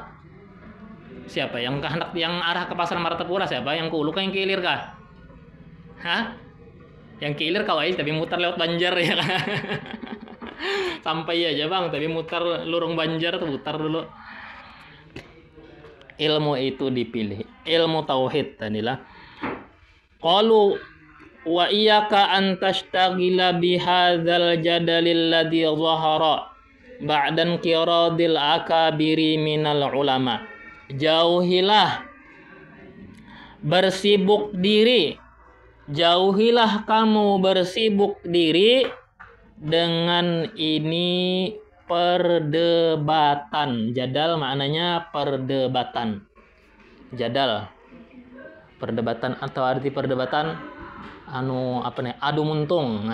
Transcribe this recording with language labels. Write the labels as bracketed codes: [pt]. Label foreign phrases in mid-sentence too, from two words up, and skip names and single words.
[bjn] Siapa yang hendak yang arah ke pasar Martapura, siapa yang ke ulu kah yang ke ilir kah? Hah? Yang ke ilir kawai tapi muter lewat Banjar, ya kan? Sampai aja bang, tapi muter lurung Banjar tuh, muter dulu. [id] Ilmu itu dipilih, ilmu tauhid tadilah. [ar] قالوا وإياك أن تشتغل بهذا الجدل الذي ظهر بعد انقراض الأكابر من العلماء. [id] Jauhilah bersibuk diri, jauhilah kamu bersibuk diri dengan ini perdebatan. Jadal maknanya perdebatan. Jadal, perdebatan, atau arti perdebatan [bjn] adu muntung.